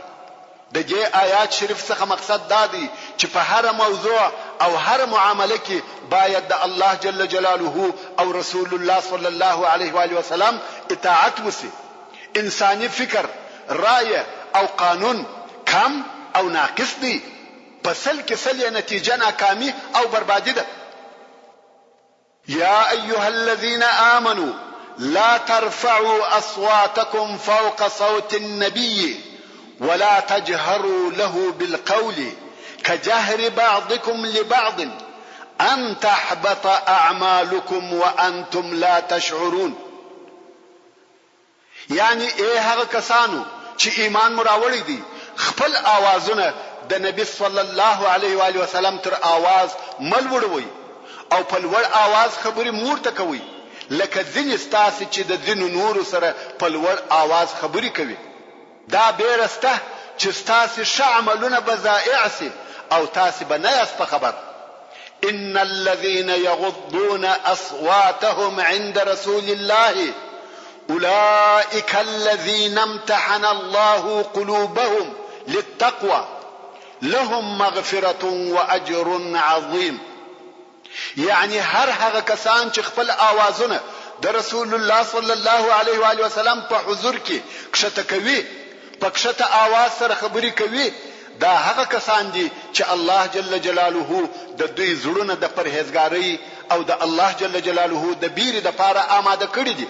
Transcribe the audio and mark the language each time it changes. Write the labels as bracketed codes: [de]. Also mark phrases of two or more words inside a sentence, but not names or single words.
[ps] د دې آیات شریف څخه مقصد دا دی چې په هر موضوع او هر معامله کې باید د الله [ar] جل جلاله [ps] او رسول الله [ar] صلی الله علیه و آله وسلم [ps] اطاعت وشي. انساني فکر، رایه او قانون کم او ناقص دی، په سل کې سل نتیجه ناکامي او بربادي ده. [ar] یا ایها الذین آمنوا لا ترفعوا اصواتكم فوق صوت النبي ولا تجهروا له بالقول كجهر بعضكم لبعض ان تحبط اعمالكم وانتم لا تشعرون. [ps] یعنی هغه کسانو چې ایمان مراوړی دي خپل آوازونه د نبی [ar] صلی الله علیه و آله وسلم [ps] تر آواز ملوړوي او په لوړ آواز خبرې مورته کوي، لکه ځینې ستاسې چې د ځینو نورو سره په لوړ آواز خبرې کوي. دا بیرسته چې ستاسې ښه عملونه به ضایع سي او تاسې به نه یاست په خبر. [ar] ان الذين يغضون اصواتهم عند رسول الله اولئك الذين امتحن الله قلوبهم للتقوى لهم مغفرة واجر عظيم. [ps] یعنی هر هغه کسان چې خپل آوازونه د رسول الله [ar] صلی الله علیه و آله وسلم [ps] په حضور کې کښته کوي، په کښته آواز سره خبرې کوي، دا هغه کسان دي چې الله [ar] جل جلاله [ps] د دوی زړونه د پرهیزګارۍ او د الله [ar] جل جلاله [ps] د بیرې دپاره آماده کړي دي.